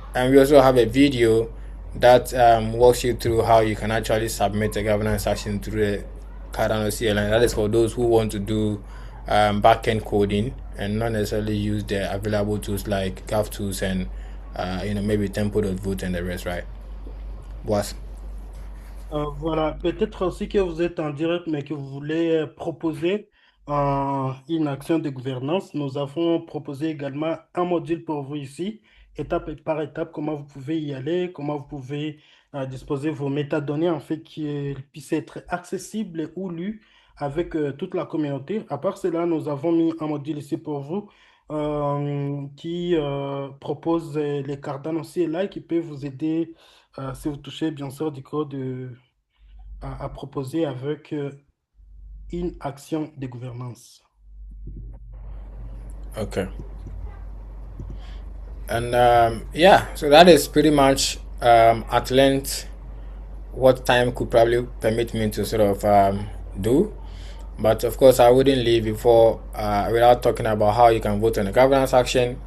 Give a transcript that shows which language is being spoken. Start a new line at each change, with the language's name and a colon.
English: And we also have a video that walks you through how you can actually submit a governance action through the Cardano CLI. That is for those who want to do backend coding and not necessarily use the available tools like GovTools and maybe Tempo.vote and the rest, right? Was
French: Voilà, peut-être aussi que vous êtes en direct, mais que vous voulez proposer une action de gouvernance. Nous avons proposé également un module pour vous ici, étape par étape, comment vous pouvez y aller, comment vous pouvez disposer vos métadonnées, en fait, qui puissent être accessibles ou lues avec toute la communauté. À part cela, nous avons mis un module ici pour vous qui propose les Cardano CLI qui peut vous aider si vous touchez bien sûr du code à proposer avec une action de gouvernance.
English: Okay. And so that is pretty much at length what time could probably permit me to sort of do. But of course, I wouldn't leave before without talking about how you can vote on a governance action.